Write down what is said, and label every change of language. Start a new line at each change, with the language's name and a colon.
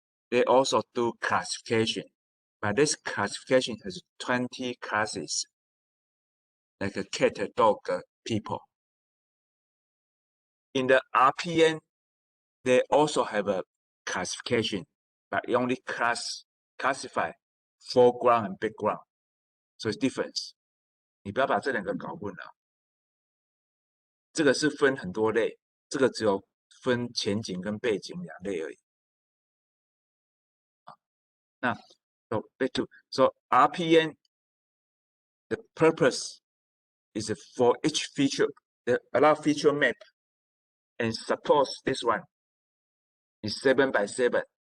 English: They also do classification, but this classification has 20 classes, like a cat, dog, people. In the RPN, they also have a classification, but it only classify foreground and background, so it's difference.
Chinese: 你不要把这两个搞混了。这个是分很多类，这个只有分前景跟背景两类而已。
English: 那 so back to so RPN, the purpose is for each feature, allow feature map, and suppose this one is 7 by 7.